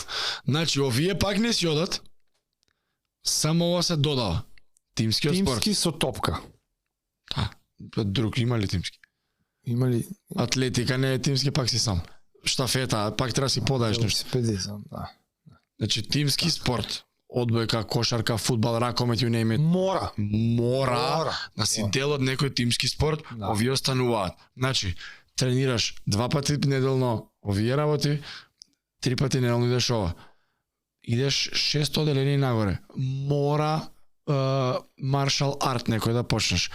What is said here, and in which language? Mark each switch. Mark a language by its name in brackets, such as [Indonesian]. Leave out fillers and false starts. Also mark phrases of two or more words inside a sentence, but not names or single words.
[Macedonian] Значи, овие пак не си одат, само ова се додава. Тимскиот спорт. Тимски со топка. Друг има ли тимски? Има ли? Атлетика не е тимски, пак си сам. Штафета, пак треба си подаеш нешто. Велосипедизам, да. Значи, тимски спорт, одбојка, кошарка, фудбал, ракомет, [English] you name it. [Macedonian] Мора да си дел од некој тимски спорт, Да. овие остануваат. Значи, тренираш 2 пати неделно овие работи, 3 пати неделно идеш ова. Идеш 6 оделени нагоре. Мора [English] martial art [Macedonian] некој да почнеш.